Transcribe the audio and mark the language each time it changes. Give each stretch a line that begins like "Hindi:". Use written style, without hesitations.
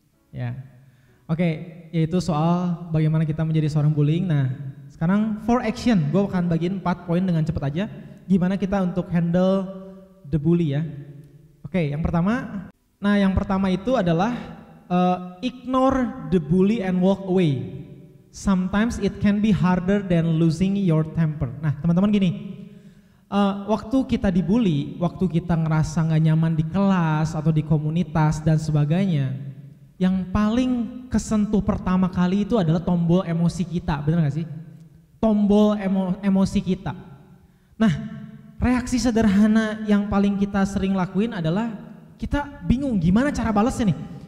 Indonesian: Ya, oke, yaitu soal bagaimana kita menjadi seorang bullying. Nah, sekarang for action, gue akan bagiin 4 poin dengan cepat aja. Gimana kita untuk
English: handle the bully
Indonesian: ya. Oke, yang pertama. Nah, yang pertama itu adalah
English: ignore the bully and walk away. Sometimes it can be harder than losing your temper.
Indonesian: Nah, teman-teman gini. Waktu kita dibully, waktu kita ngerasa gak nyaman di kelas atau di komunitas dan sebagainya, yang paling kesentuh pertama kali itu adalah tombol emosi kita, bener gak sih? Tombol emosi kita. Nah, reaksi sederhana yang paling kita sering lakuin adalah kita bingung gimana cara balesnya nih.